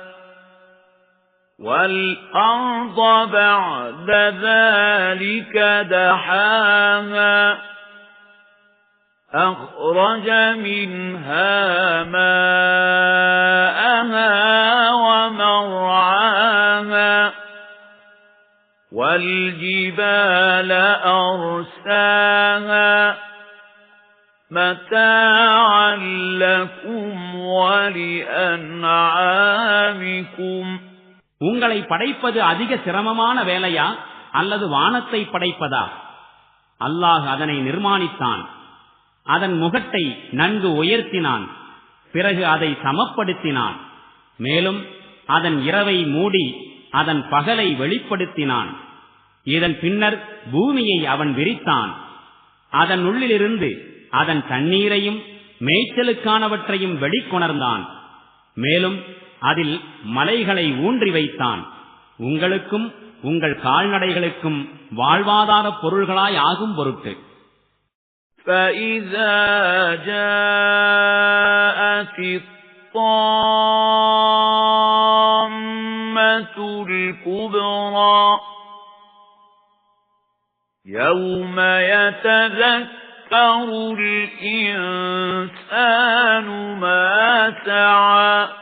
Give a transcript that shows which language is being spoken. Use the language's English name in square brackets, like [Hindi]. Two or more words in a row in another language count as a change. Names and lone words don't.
[Arabic] والأرض بعد ذلك دحاها أخرج منها ماءها ومرعاها والجبال أرساها متاعا لكم ولأنعامكم. [Tamil] உங்களை படைப்பது அதிக சிரமமான வேலையா அல்லது வானத்தை படைப்பதா? அல்லாஹ் அதனை நிர்மாணித்தான். அதன் முகட்டை நன்கு உயர்த்தினான். பிறகு அதை சமப்படுத்தினான். மேலும் அதன் இரவை மூடி அதன் பகலை வெளிப்படுத்தினான். இதன் பின்னர் பூமியை அவன் விரித்தான். அதன் உள்ளிலிருந்து அதன் தண்ணீரையும் மேய்ச்சலுக்கானவற்றையும் வெளிக்கொணர்ந்தான். மேலும் அதில் மலைகளை ஊன்றி வைத்தான். உங்களுக்கும் உங்கள் கால்நடைகளுக்கும் வாழ்வாதார பொருள்களாய் ஆகும் பொருட்டு. [Arabic] فَإِذَا جَاءَتِ الطَّامَّةُ الْكُبْرَى يَوْمَ يَتَذَكَّرُ الْإِنسَانُ مَا سَعَى